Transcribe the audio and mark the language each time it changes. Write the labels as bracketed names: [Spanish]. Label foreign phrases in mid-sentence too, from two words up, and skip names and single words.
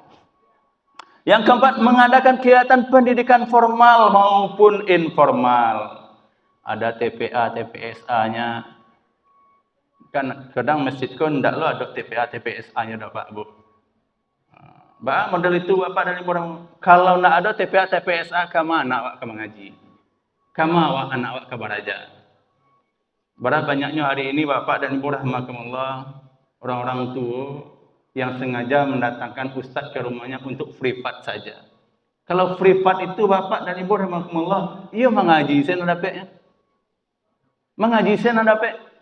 [Indonesian] Yang keempat, mengadakan kegiatan pendidikan formal maupun informal. Ada TPA, TPSA-nya. [Minangkabau] Kan kadang masjid kan ndak lo ada TPA, TPSA-nya dah Pak Bu. [Indonesian] Model itu Bapak dan Ibu rahimakumullah. Kalau nak ada TPA, TPSA, ke mana awak ke mengaji? [Minangkabau] Kama awak anak awak kabaraja. [Indonesian] Berapa banyaknya hari ini Bapak dan Ibu rahimakumullah orang-orang tua yang sengaja mendatangkan ustaz ke rumahnya untuk privat saja. Kalau privat itu Bapak dan Ibu rahimakumullah, ia mengaji sen dapat. Mengaji sen dapat.